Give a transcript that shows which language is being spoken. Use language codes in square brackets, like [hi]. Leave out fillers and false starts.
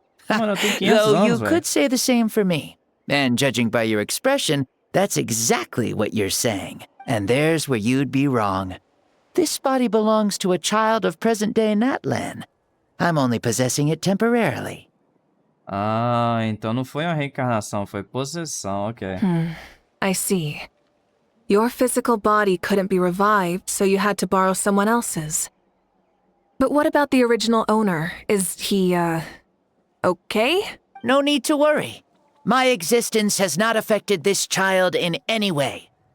[en] Though you could say the same for me. And judging by your expression, that's exactly what you're saying. And there's where you'd be wrong. This body belongs to a child of present-day Natlan. I'm only possessing it temporarily. [pt] Ah, então não foi uma reencarnação, foi possessão, ok. [en] I see. Your physical body couldn't be revived, so you had to borrow someone else's. But what about the original owner? Is he, okay? No need to worry. My existence has not affected this child in any way.